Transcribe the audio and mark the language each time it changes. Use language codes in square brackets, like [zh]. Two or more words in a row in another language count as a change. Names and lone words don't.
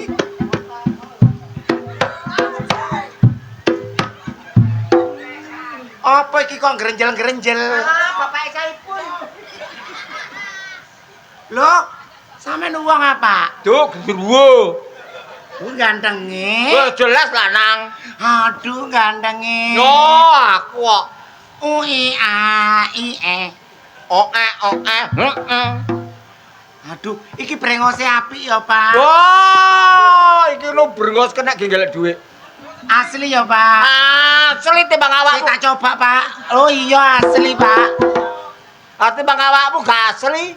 [jv] Apa iki kok grenjel-grenjel? Bapak Saipul. Lho, sampean wong apa? Duh, gendruwo. Gantenge. Wah, jelas lanang. Aduh, gantenge. Yo, aku kok. Ui a i e. Heeh. Aduh, iki brengose apik ya, Pak. Wah, iki no brengos kena genggel dhuwit. Asli ya, Pak. Asli timbang awakmu. Kita coba, Pak. Oh iya, asli, Pak. Timbang awakmu gak asli.